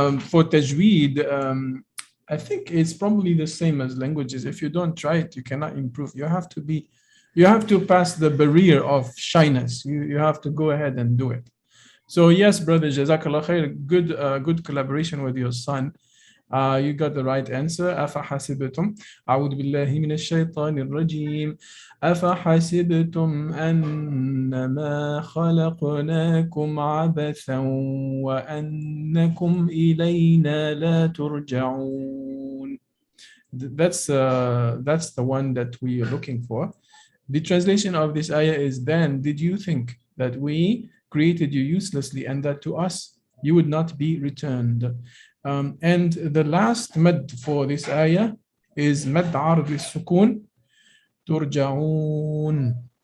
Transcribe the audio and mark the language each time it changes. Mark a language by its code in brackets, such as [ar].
[en] For Tajweed, I think it's probably the same as languages. If you don't try it, you cannot improve. You have to pass the barrier of shyness. You have to go ahead and do it. So yes, brother, Jazakallah khair, good collaboration with your son. You got the right answer. [ar] أفحسبتم أعوذ بالله من الشيطان الرجيم أفحسبتم أنما خلقناكم عبثا وأنكم إلينا لا ترجعون. [en] That's the one that we are looking for. The translation of this ayah is, then did you think that we created you uselessly and that to us you would not be returned? And the last mad for this ayah is mad arad al-sukun, turja'un.